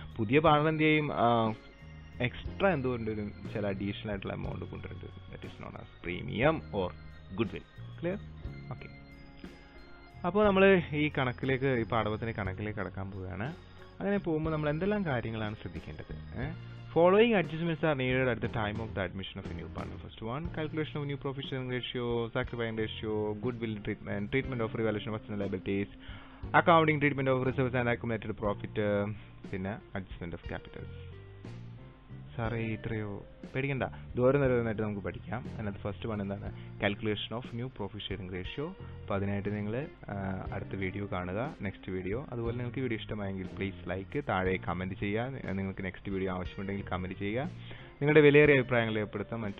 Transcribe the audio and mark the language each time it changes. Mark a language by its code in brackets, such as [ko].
[ml] പുതിയ പാർട്ണർ എന്ത് ചെയ്യും, എക്സ്ട്രാ എന്തുകൊണ്ടുവരും, ചില അഡീഷണൽ ആയിട്ടുള്ള എമൗണ്ട് കൊണ്ടുവരും. [en] That is known as premium or goodwill. Clear? Okay. [ml] അപ്പോൾ നമ്മൾ ഈ പാഠവത്തിൻ്റെ കണക്കിലേക്ക് കടക്കാൻ പോവുകയാണ്. അങ്ങനെ പോകുമ്പോൾ നമ്മൾ എന്തെല്ലാം കാര്യങ്ങളാണ് ശ്രദ്ധിക്കേണ്ടത്? [en] Following adjustments are needed at the time of the admission of a new partner. First one, calculation of new profit sharing ratio, sacrificing ratio, goodwill treatment, treatment of revaluation of personal liabilities, accounting treatment of reserves and accumulated profit, പിന്നെ adjustment of capital. [ml] സാറേ ഇത്രയോ? പേടിക്കണ്ട, ദൂരനിരവധമായിട്ട് നമുക്ക് പഠിക്കാം. അതിനകത്ത് first one എന്താണ്, [en] Calculation of new profit sharing ratio. [ml] അപ്പോൾ അതിനായിട്ട് നിങ്ങൾ അടുത്ത വീഡിയോ കാണുക, നെക്സ്റ്റ് വീഡിയോ. അതുപോലെ നിങ്ങൾക്ക് വീഡിയോ ഇഷ്ടമായെങ്കിൽ പ്ലീസ് ലൈക്ക്, താഴെ കമൻറ്റ് ചെയ്യുക. നിങ്ങൾക്ക് നെക്സ്റ്റ് വീഡിയോ ആവശ്യമുണ്ടെങ്കിൽ കമൻറ്റ് ചെയ്യുക. നിങ്ങളുടെ വിലയേറിയ അഭിപ്രായങ്ങൾ രേഖപ്പെടുത്താം.